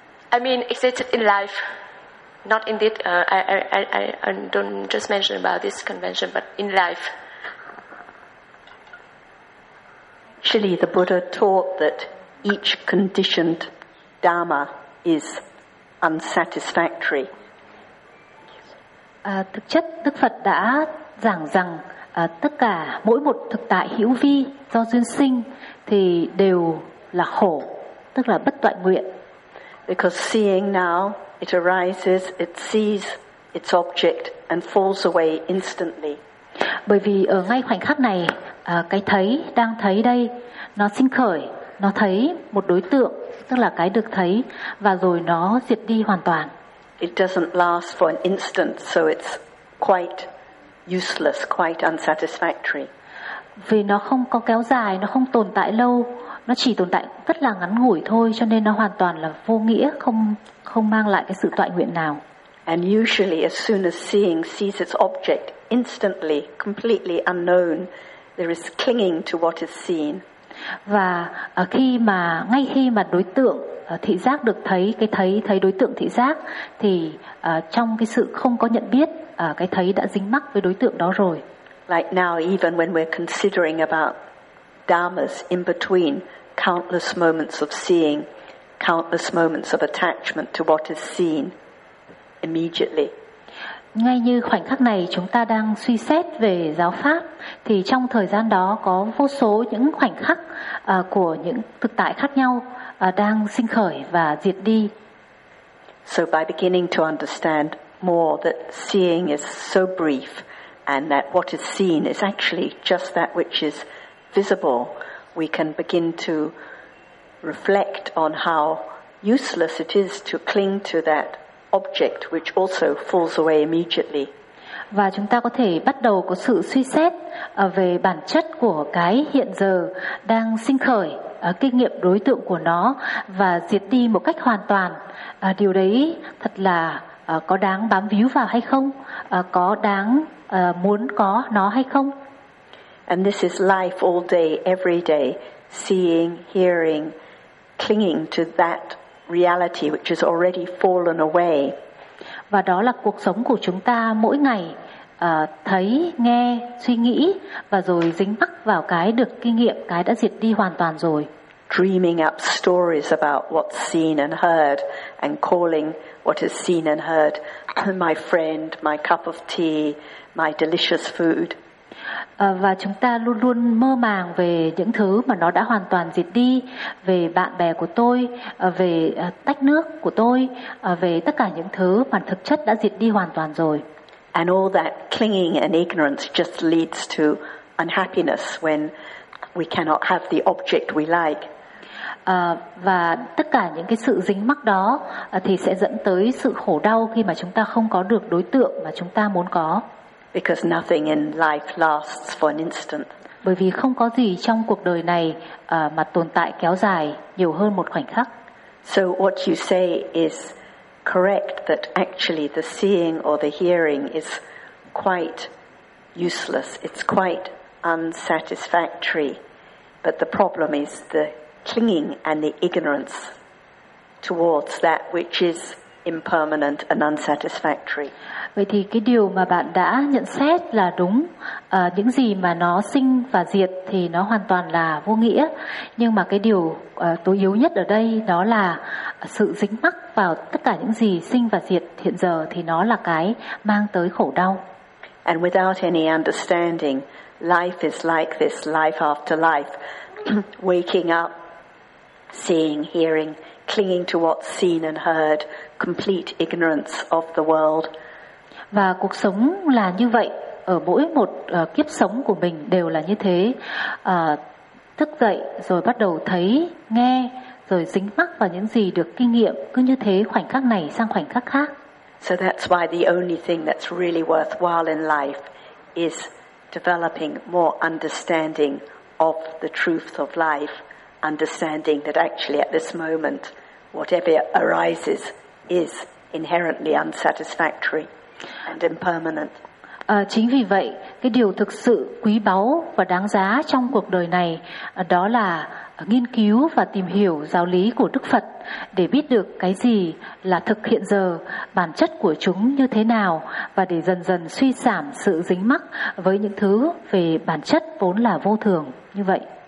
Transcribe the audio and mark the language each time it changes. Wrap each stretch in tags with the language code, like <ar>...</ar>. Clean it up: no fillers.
<en>I mean exist in life. Not in this. I don't just mention about this convention, but in life. Actually, the Buddha taught that each conditioned dharma is unsatisfactory.</en> <vi>Thực chất Đức Phật đã giảng rằng tất cả mỗi một thực tại hữu vi do duyên sinh thì đều là khổ, tức là bất toại nguyện.</vi> <en>Because seeing now, it arises, it sees its object and falls away instantly.</en> <vi>Bởi vì ở ngay khoảnh khắc này, cái thấy, đang thấy đây, nó sinh khởi, nó thấy một đối tượng, tức là cái được thấy, và rồi nó diệt đi hoàn toàn.</vi> <en>It doesn't last for an instant, so it's quite useless, quite unsatisfactory.</en> <vi>Vì nó không có kéo dài, nó không tồn tại lâu, nó chỉ tồn tại rất là ngắn ngủi thôi, cho nên nó hoàn toàn là vô nghĩa, không mang lại cái sự toại nguyện nào.</vi> <en>And usually as soon as seeing sees its object, instantly, completely unknown, there is clinging to what is seen.</en> <vi>Và ngay khi mà đối tượng thị giác được thấy, cái thấy thấy đối tượng thị giác, thì trong cái sự không có nhận biết, cái thấy đã dính mắc với đối tượng đó rồi.</vi> <en>Like now, even when we're considering about dharmas in between countless moments of seeing, countless moments of attachment to what is seen immediately.</en> <vi>Ngay như khoảnh khắc này chúng ta đang suy xét về giáo pháp, thì trong thời gian đó có vô số những khoảnh khắc của những thực tại khác nhau đang sinh khởi và diệt đi.</vi> <en>So by beginning to understand more that seeing is so brief and that what is seen is actually just that which is visible, we can begin to reflect on how useless it is to cling to that object which also falls away immediately.</en> <vi>Và chúng ta có thể bắt đầu có sự suy xét về bản chất của cái hiện giờ đang sinh khởi, kinh nghiệm đối tượng của nó và diệt đi một cách hoàn toàn. Điều đấy thật là có đáng bám víu vào hay không? Có đáng muốn có nó hay không?</vi> <en>And this is life all day, every day, seeing, hearing, clinging to that reality which has already fallen away.</en> <vi>Và đó là cuộc sống của chúng ta mỗi ngày, thấy, nghe, suy nghĩ và rồi dính mắc vào cái được kinh nghiệm, cái đã diệt đi hoàn toàn rồi.</vi> <en>Dreaming up stories about what's seen and heard and calling what is seen and heard my friend, my cup of tea, my delicious food.</en> <vi>Và chúng ta luôn luôn mơ màng về những thứ mà nó đã hoàn toàn diệt đi, về bạn bè của tôi, về tách nước của tôi, về tất cả những thứ mà thực chất đã diệt đi hoàn toàn rồi.</vi> <en>And all that clinging and ignorance just leads to unhappiness when we cannot have the object we like.</en> <vi>Và tất cả những cái sự dính mắc đó thì sẽ dẫn tới sự khổ đau khi mà chúng ta không có được đối tượng mà chúng ta muốn có.</vi> <en>Because nothing in life lasts for an instant.</en> <vi>Bởi vì không có gì trong cuộc đời này mà tồn tại kéo dài nhiều hơn một khoảnh khắc.</vi> <en>So what you say is correct, that actually the seeing or the hearing is quite useless. It's quite unsatisfactory. But the problem is the clinging and the ignorance towards that which is impermanent and unsatisfactory.</en> <vi>Vậy thì cái điều mà bạn đã nhận xét là đúng, những gì mà nó sinh và diệt thì nó hoàn toàn là vô nghĩa. Nhưng mà cái điều tối yếu nhất ở đây đó là sự dính mắc vào tất cả những gì sinh và diệt hiện giờ thì nó là cái mang tới khổ đau.</vi> <en>And without any understanding, life is like this, life after life, waking up, seeing, hearing, clinging to what's seen and heard, complete ignorance of the world.</en> <vi>Và cuộc sống là như vậy, ở mỗi một kiếp sống của mình đều là như thế. Thức dậy rồi bắt đầu thấy, nghe, rồi dính mắc vào những gì được kinh nghiệm, cứ như thế khoảnh khắc này sang khoảnh khắc khác.</vi> <en>So that's why the only thing that's really worthwhile in life is developing more understanding of the truth of life. Understanding that actually at this moment, whatever arises is inherently unsatisfactory and impermanent.</en> <vi>Chính vì vậy, cái điều thực sự quý báu và đáng giá trong cuộc đời này đó là nghiên cứu và tìm hiểu giáo lý của Đức Phật để biết được cái gì là thực hiện giờ, bản chất của chúng như thế nào và để dần dần suy giảm sự dính mắc với những thứ về bản chất vốn là vô thường như vậy.</vi>